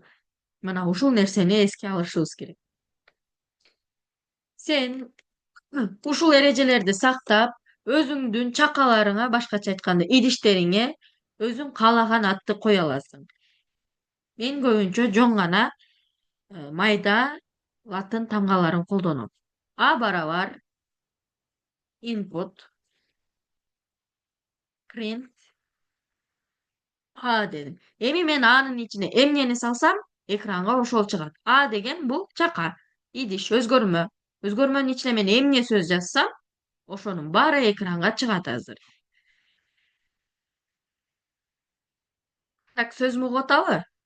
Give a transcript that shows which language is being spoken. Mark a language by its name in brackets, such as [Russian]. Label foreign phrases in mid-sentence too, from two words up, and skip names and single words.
[Kyrgyz] Мына ушул нерсени эске алышыбыз керек. Сен ушул эрежелерди сактап, өзүңдүн чакаларыңа, башкача айтканда идиштериңе өзүң каалаган атты кое аласың. Мен көбүнчө жөн гана майда латын тамгаларын колдоном. А барабар, [English] input, print, [Kyrgyz] A дедим. Эми мен анын ичине эмнени салсам, экранга ошол чыгат. А деген бул чака, идиш, өзгөрмө. Өзгөрмөнүн ичине мен эмне сөз жазсам, ошонун баары экранга чыгат азыр. Так, сөзүм угуп атабы?